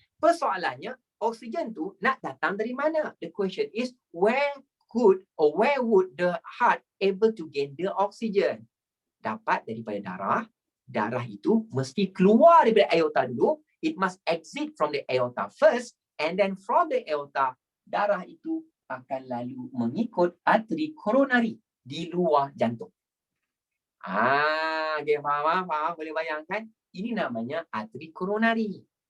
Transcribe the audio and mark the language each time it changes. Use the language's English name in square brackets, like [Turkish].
[Malay] Persoalannya, oksigen tu nak datang dari mana? [English] The question is, where would the heart able to gain the oxygen? [Malay] Dapat daripada darah. Darah itu mesti keluar daripada aorta dulu. [English] It must exit from the aorta first, and then from the aorta, [Malay] darah itu akan lalu mengikut arteri koronari di luar jantung. Okay, faham? Boleh bayangkan? Ini namanya arteri koronari.